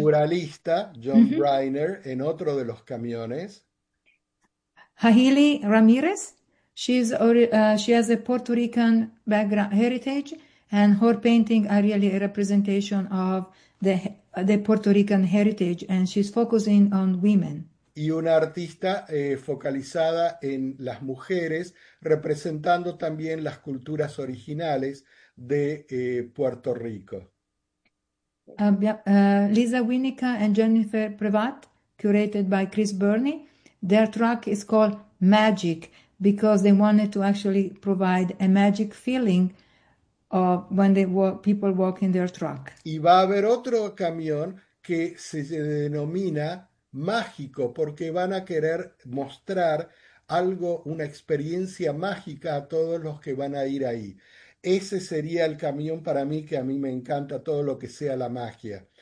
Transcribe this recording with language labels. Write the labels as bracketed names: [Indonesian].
[Spanish] muralista, John Briner, en otro de los camiones. Hailey Ramirez. [English] She has a Puerto Rican background heritage, and her painting are really a representation of the Puerto Rican heritage, and she's focusing on women. [Spanish] Y una artista focalizada en las mujeres, representando también las culturas originales de Puerto Rico. [English] Lisa Winnica and Jennifer Privat, curated by Chris Burney, their track is called Magic because they wanted to actually provide a magic feeling of when people walk in their track. [Spanish] Y va a haber otro camión que se denomina Mágico, porque van a querer mostrar algo, una experiencia mágica a todos los que van a ir ahí. Ese sería el camión para mí, que a mí me encanta todo lo que sea la magia.